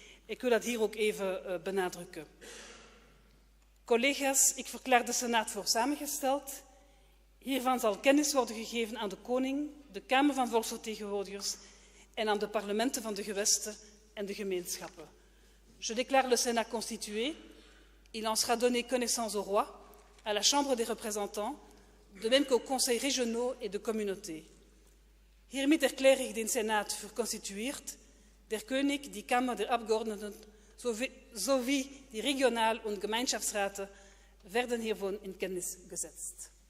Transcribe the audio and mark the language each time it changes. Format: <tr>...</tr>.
<nl>Ik wil dat hier ook even benadrukken. Collega's, ik verklaar de Senaat voor samengesteld. Hiervan zal kennis worden gegeven aan de Koning, de Kamer van Volksvertegenwoordigers en aan de parlementen van de gewesten en de gemeenschappen.</nl> <fr>Je déclare le Sénat constitué. Il en sera donné connaissance au roi, à la Chambre des représentants, de même qu'aux conseils régionaux et de communautés.</fr> <de>Hiermit erkläre ich den Senat für konstituiert, der König, die Kammer der Abgeordneten sowie die Regional- und Gemeinschaftsräte werden hiervon in Kenntnis gesetzt.</de>